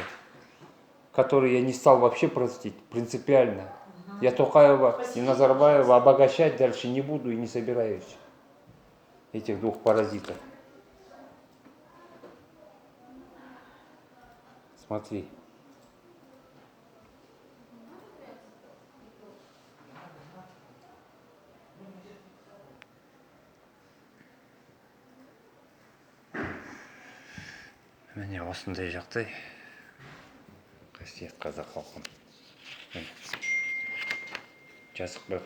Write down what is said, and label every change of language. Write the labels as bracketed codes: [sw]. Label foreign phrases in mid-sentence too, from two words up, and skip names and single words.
[ru] Который я не стал вообще простить, принципиально. Я Токаева и Назарбаева обогащать дальше не буду и не собираюсь. Этих двух паразитов. Смотри. [kk] Міне осындай жағдай. Қасиет қазақ халқым. Жазып қойған.